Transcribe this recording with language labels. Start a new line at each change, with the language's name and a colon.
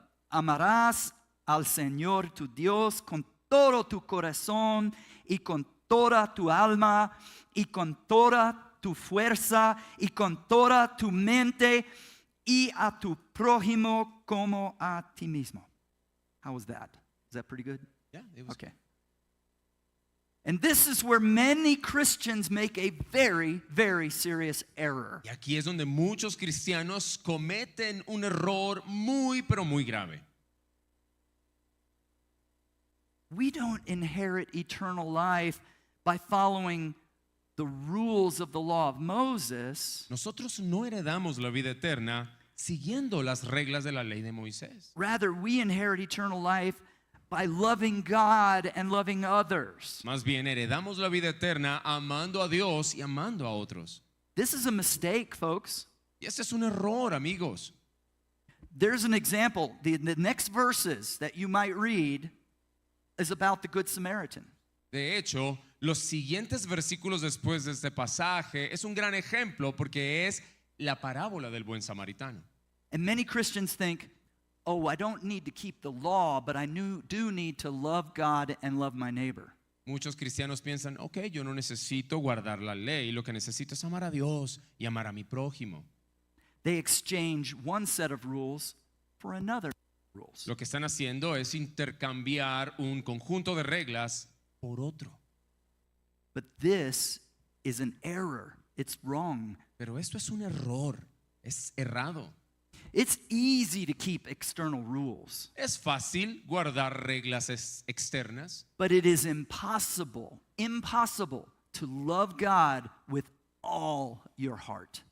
Spanish: Amarás al Señor tu Dios con todo tu corazón y con toda tu alma y con toda tu fuerza y con toda tu mente y a tu prójimo como a ti mismo.
English: How was that? Is that pretty good? Yeah, it was Okay. And this is where many Christians make a very, very serious error.
Spanish: Y aquí es donde muchos cristianos cometen un error muy, pero muy grave.
English: We don't inherit eternal life by following the rules of the law of Moses.
Spanish: Nosotros no heredamos la vida eterna siguiendo las reglas de la ley de Moisés.
English: Rather, we inherit eternal life by loving God and loving others.
Spanish: Más bien, heredamos la vida eterna amando a Dios y amando a otros.
English: This is a mistake, folks.
Spanish: Y este es un error, amigos.
English: there's an example. The next verses that you might read is about the Good Samaritan.
Spanish: De hecho, los siguientes versículos después de este pasaje es un gran ejemplo porque es la parábola del buen samaritano.
English: And many Christians think, oh, I don't need to keep the law, but I do need to love God and love my neighbor.
Spanish: Muchos cristianos piensan, ok, yo no necesito guardar la ley, lo que necesito es amar a Dios y amar a mi prójimo.
English: They exchange one set of rules for another rules.
Spanish: Lo que están haciendo es intercambiar un conjunto de reglas por otro.
English: But this is an error. It's wrong.
Spanish: Pero esto es un error, es errado.
English: It's easy to keep external rules,
Spanish: Es fácil guardar reglas externas,
English: but it is impossible to love God with all your heart.